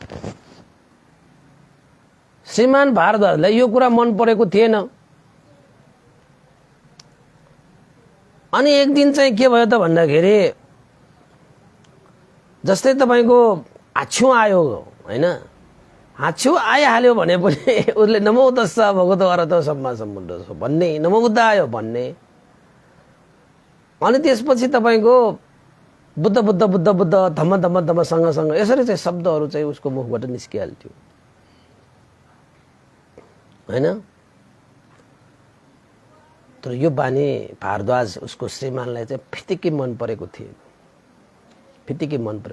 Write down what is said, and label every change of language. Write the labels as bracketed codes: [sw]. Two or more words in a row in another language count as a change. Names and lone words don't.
[ne] श्रीमान भारद्वाजलाई यो कुरा मन परेको थिएन। अनि एक दिन चाहिँ के भयो त भन्दाखेरि जस्तै तपाईको आछ्यु आयो हैन, आछ्यु आइहाल्यो भने पनि उसले [pi] नमो तस्स भगवतो अर्हतो सम्मा सम्बुद्ध [ne] भन्ने, [pi] नमो बुद्ध [ne] आयो भन्ने। अनि त्यसपछि तपाईको [pi] बुद्ध बुद्ध बुद्ध बुद्ध धम्म धम्म धम्म [ne] सँग यसरी चाहिँ शब्दहरू चाहिँ उसको मुखबाट निस्किहाल्थ्यो हैन। तर यो बानी भारद्वाज उसको श्रीमानलाई चाहिँ फिटिकै मन परेको थियो, फिटिकै मन परे।